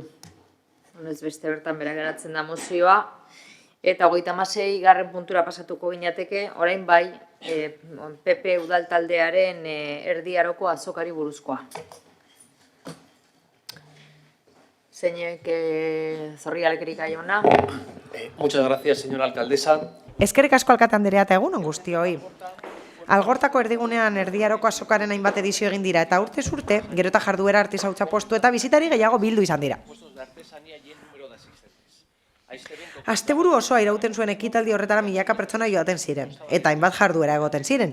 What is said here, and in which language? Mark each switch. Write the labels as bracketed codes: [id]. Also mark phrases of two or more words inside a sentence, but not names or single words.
[eu] Honez beste bertan bera geratzen da mozioa. Eta 36 garren puntura pasatuko ginateke, orain bai, PP udal taldearen Erdi Aroko azokari buruzkoa. Zeinek Zorrialekerik aiona. [es] Muchas gracias, señora alcaldesa. [eu] Eskerrik asko alkate anderea eta egun on guztioi. Algortako erdigunean Erdi Aroko azokaren hainbat edizio egin dira eta urtez urte, gero eta jarduera artisautza postu eta bizitari gehiago bildu izan dira. Asteburu osoa irauten zuen ekitaldi horretara milaka pertsona joaten ziren, eta hainbat jarduera egoten ziren.